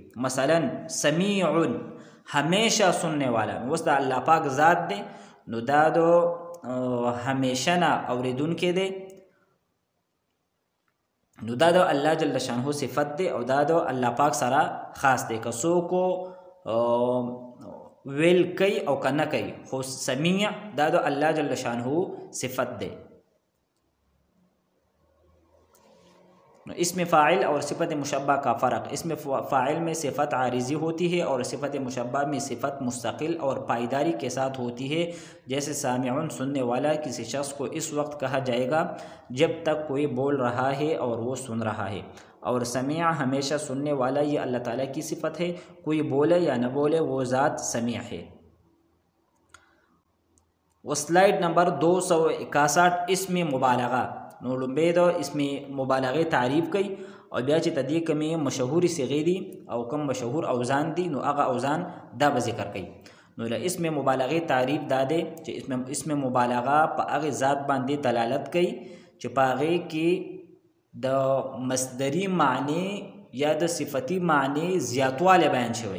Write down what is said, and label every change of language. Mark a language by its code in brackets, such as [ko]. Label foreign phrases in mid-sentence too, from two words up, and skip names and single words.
[ps] مثلا سمیع [ur] همیشه سننے والا، [ps] اوس د الله پاک ذات دی نو دا د همیشه نه اورېدونکی دی، نو دا د الله [ar] جل شانه [ps] صفت دی او دا د الله پاک سره خاص دی. که څوک ویل کوي او که نه کوي، خو سمیع دا د الله [ar] جل شانه [ps] صفت دی. [ur] اسم فاعل اور صفت مشبہ کا فرق، اسم فاعل میں صفت عارضی ہوتی ہے اور صفت مشبہ میں صفت مستقل اور پائیداری کے ساتھ ہوتی ہے. جیسے سامعون سننے والا کسی شخص کو اس وقت کہا جائے گا جب تک کوئی بول رہا ہے اور وہ سن رہا ہے، اور سمیع ہمیشہ سننے والا یہ اللہ تعالیٰ کی صفت ہے، کوئی بولے یا نہ بولے وہ ذات سمیع ہے. وہ سلائیڈ نمبر 261 اسم مبالغہ. [ps] نو لومبې د اسم مبالغه تعریف کوي او بیا چې تدې کمې مشهوري صيغې دي او کم مشهور اوزان دي نو هغه اوزان دا به ذکر کوي. نو له اسم مبالغه تعریف دا دی چې اسم مبالغه په هغه ذات باندې دلالت کوي چې په هغه کې د مصدری معنی یا د صفتی معنی زیاتواله بیان شوی.